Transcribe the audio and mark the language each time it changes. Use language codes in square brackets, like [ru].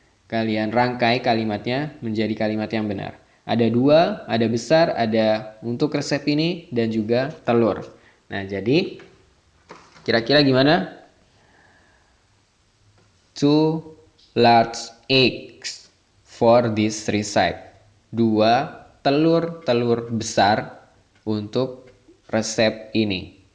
[id] Kalian rangkai kalimatnya menjadi kalimat yang benar. Ada 2, ada besar, ada untuk resep ini, dan juga telur. Nah, jadi kira-kira gimana? [en] 2 large eggs for this recipe. [id] 2 telur besar untuk resep ini.